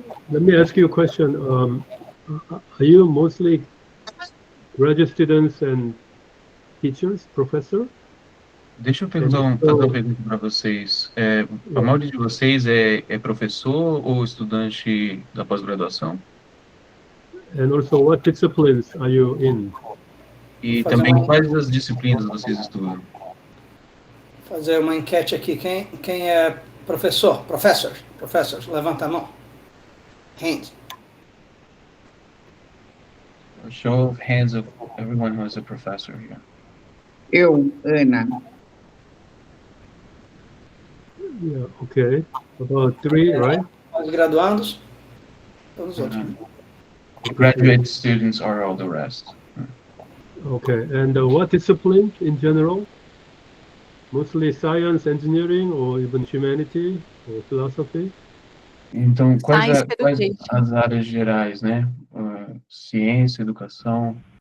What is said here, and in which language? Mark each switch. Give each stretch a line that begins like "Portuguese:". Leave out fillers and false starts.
English: Let me ask you a question. Are you mostly graduate students and teachers, professor?
Portuguese: Deixa eu fazer uma pergunta para vocês. A maioria de vocês é professor ou estudante da pós-graduação?
English: And also, what disciplines are you in?
Portuguese: E também quais as disciplinas vocês estudam? Fazer uma enquete aqui. Quem é professor? Professors, levanta a mão.
English: Hands. A show of hands of everyone who is a professor here.
Portuguese: Eu, Ana.
English: Yeah, okay. About 3, right?
Portuguese: Os graduandos, todos os outros.
English: The graduate students are all the rest. Okay, and what discipline in general? Mostly science, engineering, or even humanity or philosophy?
Portuguese: Então, quais
English: Science,
Portuguese: as áreas gerais, né? Ciência, educação,